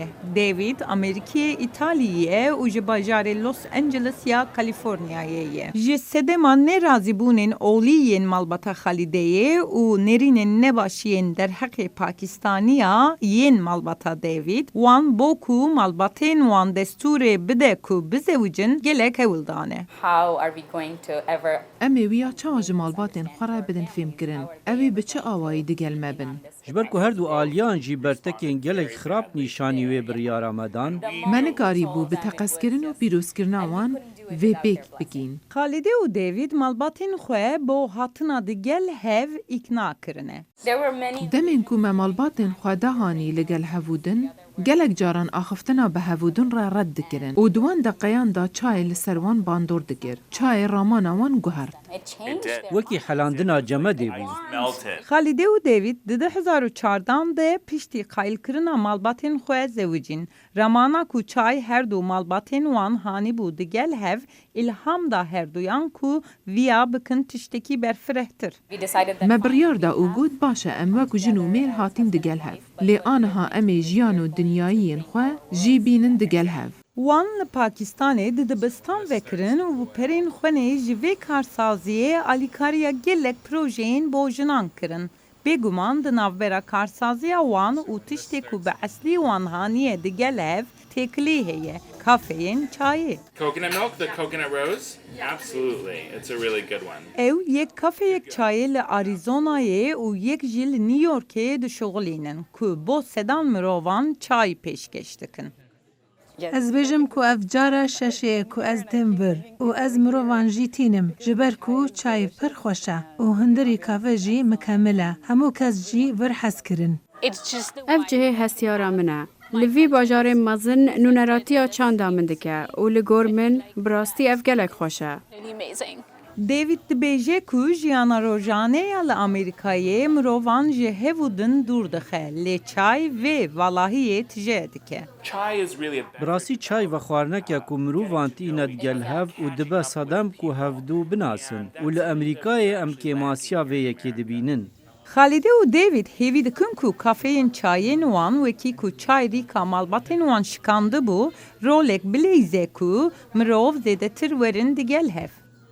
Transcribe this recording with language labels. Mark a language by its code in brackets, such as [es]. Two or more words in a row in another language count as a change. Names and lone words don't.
[ku] David Amerîkayê, İtalyayê û ji bajarê Los Angeles ya Kaliforniyayê ye. Ji sedema nerazîbûnên olî yên malbata Xalideyê û nêrînên nebaşiyên derheqê Pakistanî yên malbata David, wan bo ku malbatên wan destûrê bide ku bizewicin gelek hewil dane. [en] How are we going to ever [ku] Em ê wiya çawa ji malbatên xwe re bidin fêmkirin. Ew ê bi çi awayî digel me bin? Ji ber ku her du aliyan jî bertekên gelek xirab nîşanî wê biryara me dan, Me nikarîbû bi teqeskirin û pîrozkirina wan vê pêk bikîn. Xalide û David malbatên xwe bo hatina digel hev îkna kirine. [en] There were many [ku] Demên ku me malbatên xwe dahanî li gel hevûdin, gelek caran axiftina bi hevûdin re red dikirin û di wan deqeyan da çayê li ser wan bandor dikir. Çayê ramana wan guhert. [en] it changed. [ku] wekî helandina cemedê bû. [en] Melted. [ku] Xalide û David di 2004 de piştî qayilkirina malbatên xwe zewicîn. Ramana ku çay her du malbatên wan hanîbû digel hev, ilham da her duyan ku viya bikin tiştekî berfirehtir. [en] We decided that [ku] Me biryar da û got baş e em wekû jin û mêr hatin digel hev. Lê aniha em ê jiyan û dinyayiyên xwe jî bînin digel hev. Wan li Pakistanê di dibistan vekirin û perên xwenê ji vê karsaziyê alîkariya gelek projeyên bo jinan kirin. Bêguman di navbera karsaziya wan û tiştê ku bi eslî wan haniye digel hev têkilî heye, kafeyên çayê. [en] Coconut milk, the coconut rose? Absolutely. It's a really good one. [ku] Ew yek kafeyek çayê li Arizonayê û yek jî li New Yorkê dişuxulînin ku bo sedan mirovan çay pêşkeş dikin. Ez bêjim ku ev cara şeşeyê ku ez têm vir û ez mirovan jî tînim ji ber ku çayê pir xweş e û hundirî kafe jî mikemil e. Hemû kes jî vir hez kirin. [en] it's just the [ku] Ev cihê hestiyara min e. Li vî bajarê mezin nûneratiya çanda min dike û li gor min bi rastî ev gelek xweş e. [en] really amazing. [ku] David dibêje ku jiyana rojane ya li Amerîkayê mirovan ji hevûdin dûr dixe, lê çay vê valahiyê tije dike. [en] Chai is really a [ku] Bi rastî çay ve xwarineke ku mirovan tîne digel hev û dibe sedem ku hevdû binasin û li Amerîkayê em kêmasiya vê yekê dibînin. Xalide û David hêvî dikin ku kafeyên çayên wan wekî ku çay rîka malbatên wan şikandibû, rolek bilêze ku mirov zêdetir werin digel hev.